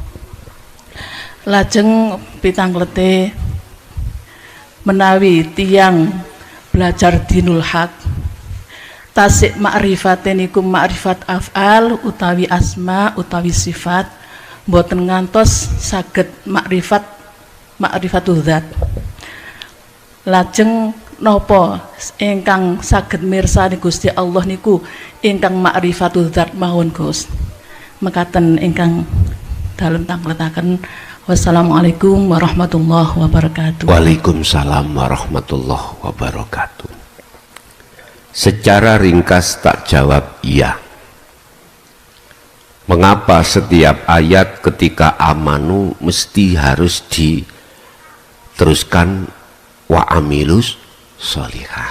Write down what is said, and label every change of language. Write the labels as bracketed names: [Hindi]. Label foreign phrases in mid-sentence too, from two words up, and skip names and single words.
[Javanese] Lajeng pitanglete menawi tiyang belajar [Arabic] دين الحق, [Javanese] tasik ma'rifate niku [Arabic] معرفة أفعال [Javanese] utawi asma utawi sifat, mboten ngantos saged [Arabic] معرفة الذات. [Javanese] Lajeng napa ingkang saged mirsani Gusti Allah niku ingkang [Arabic] معرفة الذات [Javanese] mawon Gus. Mekaten ingkang dalem tangletaken. [Arabic] والسلام عليكم ورحمة الله وبركاته. وعليكم السلام ورحمة الله وبركاته. [Indonesian] Secara ringkas tak jawab iya. Mengapa setiap ayat ketika amanu mesti harus diteruskan [Arabic] وعملوا الصالحات?